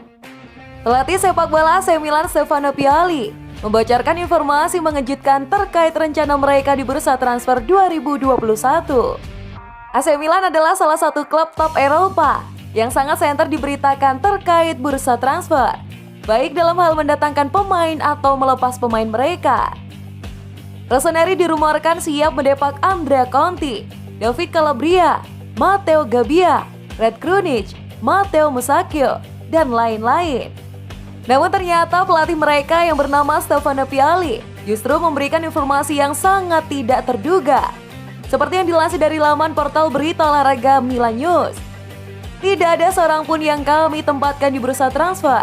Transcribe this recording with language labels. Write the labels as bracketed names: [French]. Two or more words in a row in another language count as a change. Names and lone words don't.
[Indonesian] Pelatih sepak bola AC Milan Stefano Pioli membocorkan informasi mengejutkan terkait rencana mereka di bursa transfer 2021. AC Milan adalah salah satu klub top Eropa yang sangat senter diberitakan terkait bursa transfer, baik dalam hal mendatangkan pemain atau melepas pemain mereka. Rossoneri dirumorkan siap mendepak Andrea Conti, David Calabria, Matteo Gabbia, Red Krunic, Matteo Musacchio, dan lain-lain. Namun ternyata pelatih mereka yang bernama Stefano Pioli justru memberikan informasi yang sangat tidak terduga. Seperti yang dilansir dari laman portal berita olahraga Milan News. Tidak ada seorang pun yang kami tempatkan di bursa transfer.